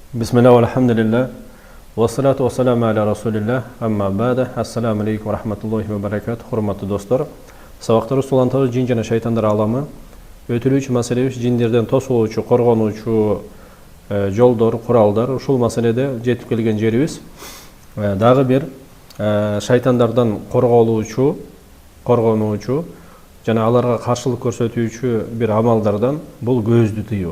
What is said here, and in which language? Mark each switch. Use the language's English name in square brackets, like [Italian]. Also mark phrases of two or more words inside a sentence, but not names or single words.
[Arabic] بسم الله والحمد لله. والصلاة والسلام على رسول الله. أما بعد. السلام عليكم ورحمة الله وبركاته. [Kyrgyz] Хурматтуу достор. Сабактар устулантабыз жин жана шайтандар аламы. Өтүлүүчү маселебиз жиндерден тосуучу, коргонуучу жолдор, куралдар. Ушул маселеде жетип келген жерибиз дагы бир шайтандардан коргонуучу жана аларга каршылык көрсөтүүчү бир амалдардан бул көздү тыюу.